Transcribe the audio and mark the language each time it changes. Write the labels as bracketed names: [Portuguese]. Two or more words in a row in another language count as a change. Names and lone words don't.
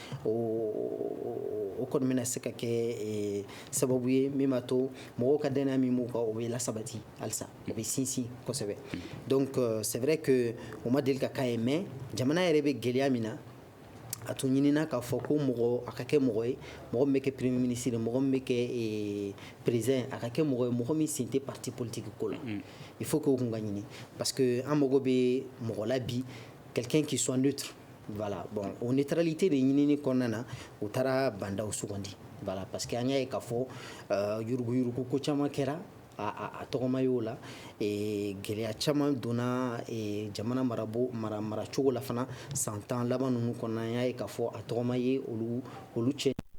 [Bambara] o kɔni bɛna se ka kɛ sababu ye min b'a to mɔgɔw ka danaya min b'u kan o bɛ lasabati halisa o bɛ sinsin kosɛbɛ [French] donc c'est vrai que [Bambara] o ma deli ka k'a ye mais jamana yɛrɛ bɛ gɛlɛya min na a tun ɲinina k'a fɔ ko mɔgɔ a ka kɛ mɔgɔ ye mɔgɔ min bɛ kɛ [French] premier ministre [Bambara] mɔgɔ min bɛ kɛ président a ka kɛ mɔgɔ ye mɔgɔ min sen tɛ [French] parti politique [Bambara] ko la [French] il faut que [Bambara] o kun ka ɲini [French] parce que [Bambara] an mago bɛ mɔgɔ la bi [French] quelqu'un qui soit neutre voilà bon [Bambara] o neutralité de ɲinini kɔnɔna na u taara Bandaw sugandi [French] voilà parce que [Bambara] an y'a ye k'a fɔ yuruguyurugu ko caman kɛra a tɔgɔma ye o la gɛlɛya caman donna jamana maracogo la fana san 10 laban ninnu kɔnɔna an y'a ye k'a fɔ a tɔgɔma ye olu cɛ